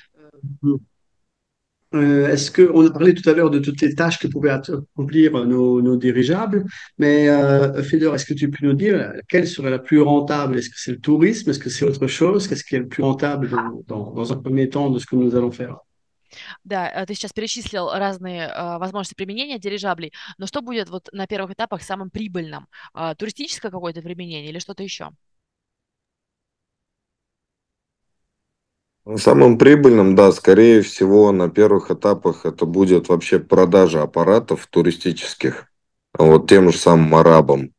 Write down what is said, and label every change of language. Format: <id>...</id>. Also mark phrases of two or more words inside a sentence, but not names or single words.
<fr>Est-ce que on a parlé tout à l'heure de toutes les tâches que pouvaient accomplir nos dirigeables, mais Fedor, est-ce que tu peux nous dire quelle serait la plus rentable? Est-ce que c'est le tourisme? Est-ce que c'est autre chose? Qu'est-ce qui est le plus rentable dans un premier temps de ce que nous allons faire?</fr> <ru>Да, ты сейчас перечислил разные возможности применения дирижаблей, но что будет вот на первых этапах самым прибыльным? Туристическое какое-то применение или что-то еще? Самым прибыльным, да, скорее всего, на первых этапах это будет вообще продажа аппаратов туристических вот тем же самым арабам.</ru>